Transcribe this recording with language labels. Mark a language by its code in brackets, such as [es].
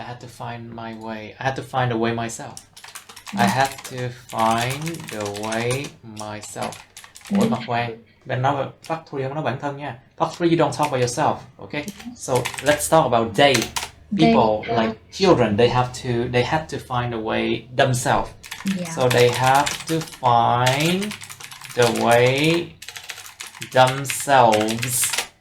[en] I had to find a way myself. I had to find the way myself. [vi] Ủa Ngọc Hoàng, bạn nói part 3 không nói bản thân nha. [en] Part 3 you don't talk about yourself, okay? So let's talk about they. People like children, they had to find a way themselves. Yeah. So they have to find the way themselves.